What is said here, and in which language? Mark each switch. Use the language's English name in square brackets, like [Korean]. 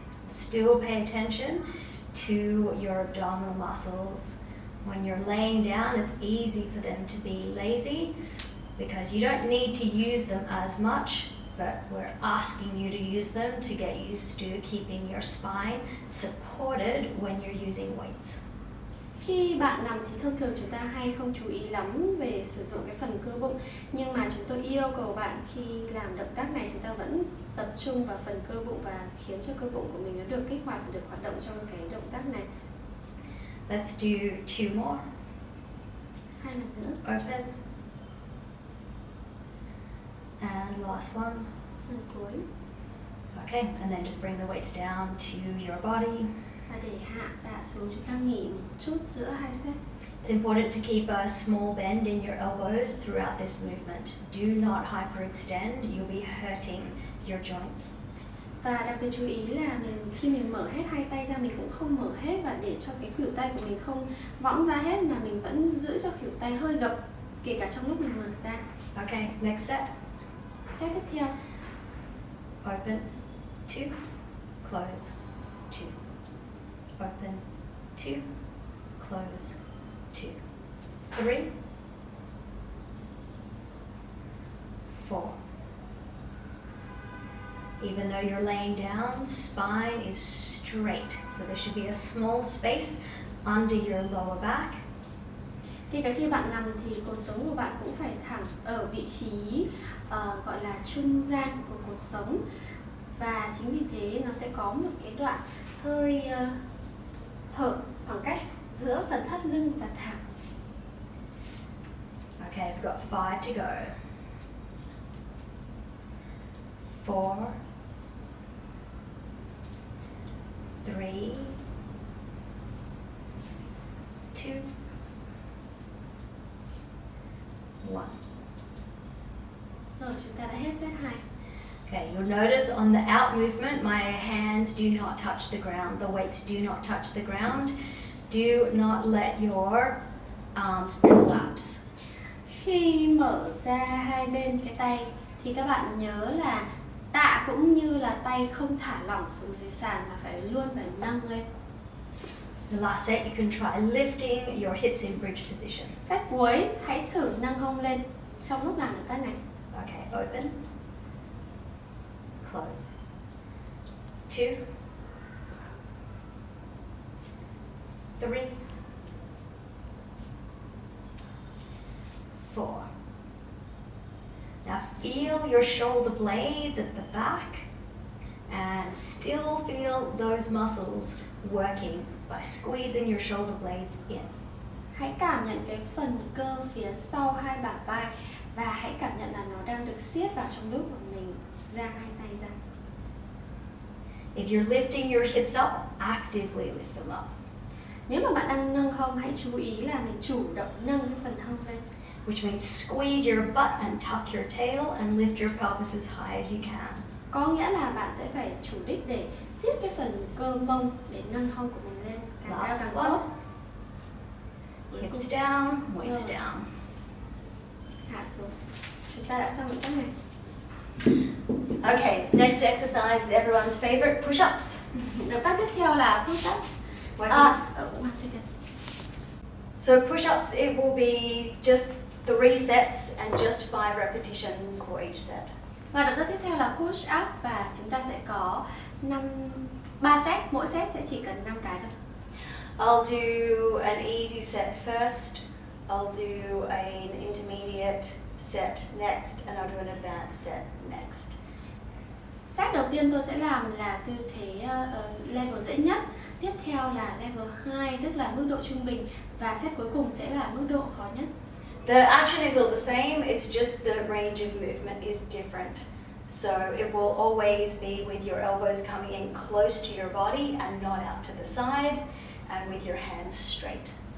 [English] Still pay attention to your abdominal muscles. When you're laying down, it's easy for them to be lazy because you don't need to use them as much, but we're asking you to use them to get used to keeping your spine supported when you're using weights. [Vietnamese] Khi bạn nằm thì thông thường chúng ta hay không chú ý lắm về sử dụng cái phần cơ bụng, nhưng mà chúng tôi yêu cầu bạn khi làm động tác này chúng ta vẫn tập trung vào phần cơ bụng và khiến cho cơ bụng của mình nó được kích hoạt và được hoạt động trong cái động tác này. [English] Let's do 2 more. [Vietnamese] 2 lần nữa. [English] Open. And last one. [Vietnamese] Lần cuối. [English] Okay, and then just bring the weights down to your body. [Vietnamese] Và để hạ tạ xuống, chúng ta nghỉ một chút giữa hai set. [English] It's important to keep a small bend in your elbows throughout this movement. Do not hyperextend, you'll be hurting your joints. [Vietnamese] Và đặc biệt chú ý là khi mình mở hết hai tay ra, mình cũng không mở hết và để cho cái khuỷu tay của mình không võng ra hết, mà mình vẫn giữ cho khuỷu tay hơi gập kể cả trong lúc mình mở ra. [English] Okay, next set. [Vietnamese] Set tiếp theo. [English] Open, 2, close, 2. Open, 2, close, 2. 3, 4. Even though you're laying down, spine is straight, so there should be a small space under your lower back. [Vietnamese] Thì cả khi bạn nằm thì cột sống của bạn cũng phải thẳng ở vị trí gọi là trung gian của cột sống, và chính vì thế nó sẽ có một cái đoạn hơi hở khoảng cách giữa phần thắt lưng và thẳng. [English] Okay, we've got 5 to go. 4, 3, 2, 1. [Vietnamese] Rồi, chúng ta đã hết set 2. [English] Okay, you'll notice on the out movement, my hands do not touch the ground. The weights do not touch the ground. Do not let your arms collapse. [Vietnamese] Khi mở ra hai bên cái tay thì các bạn nhớ là tạ cũng như là tay không thả lỏng xuống dưới sàn mà luôn phải nâng lên. [English] The last set, you can try lifting your hips in bridge position. [Vietnamese] Set cuối, hãy thử nâng hông lên trong lúc làm động tác này. [English] Okay, open, close, 2, 3, 4. Now feel your shoulder blades at the back and still feel those muscles working by squeezing your shoulder blades in. [Vietnamese] Hãy cảm nhận cái phần cơ phía sau hai bả vai và hãy cảm nhận là nó đang được siết vào trong lúc mà mình giang hai tay ra. [English] If you're lifting your hips up, actively lift them up, [Vietnamese] Nếu mà bạn đang nâng hông, hãy chú ý là mình chủ động nâng cái phần hông lên. [English] which means squeeze your butt and tuck your tail and lift your pelvis as high as you can. [Vietnamese] Có nghĩa là bạn sẽ phải chủ đích để siết cái phần cơ mông để nâng hông của mình lên càng cao [English] Last [Vietnamese] càng [English] one. [Vietnamese] tốt. [English] Hips down, weights [Vietnamese] Rồi. [English] down. [Vietnamese] Hạ xuống. Chúng ta đã xong động tác này. [English] Okay, next exercise is everyone's favorite, push-ups. [Vietnamese] Động tác tiếp theo là push up. [English] Working. One second. So push-ups, it will be just 3 sets and just 5 repetitions for each set. [Vietnamese] Và động tác tiếp theo là push up và chúng ta sẽ có 3 set, mỗi set sẽ chỉ cần 5 cái thôi. [English] I'll do an easy set first, I'll do an intermediate set next, and I'll do an advanced set next. [Vietnamese] Set đầu tiên tôi sẽ làm là tư thế level dễ nhất, tiếp theo là level 2 tức là mức độ trung bình và set cuối cùng sẽ là mức độ khó nhất. [English] The action is all the same, it's just the range of movement is different. So it will always be with your elbows coming in close to your body and not out to the side, and with your hands straight.